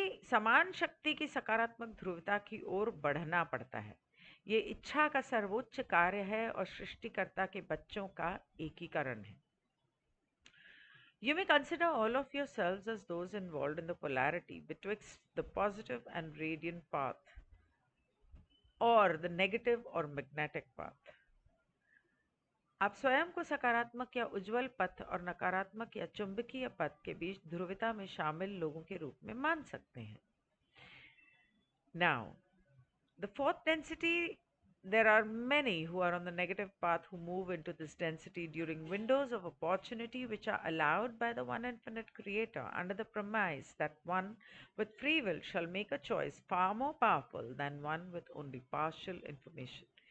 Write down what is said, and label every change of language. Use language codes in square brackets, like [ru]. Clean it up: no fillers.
[hi] समान शक्ति की सकारात्मक ध्रुवता की ओर बढ़ना पड़ता है। ये इच्छा का सर्वोच्च कार्य है और सृष्टिकर्ता के बच्चों का एकीकरण है। [en] You may consider all of yourselves as those involved in the polarity betwixt the positive and radiant path or the negative or magnetic path. [hi] आप स्वयं को सकारात्मक या उज्जवल पथ और नकारात्मक या चुंबकीय पथ के बीच ध्रुवता में शामिल लोगों के रूप में मान सकते हैं। [en] Now, the fourth density, there are many who are on the negative path who move into this density during windows of opportunity which are allowed by the one infinite creator under the premise that one with free will shall make a choice far more powerful than one with only partial information.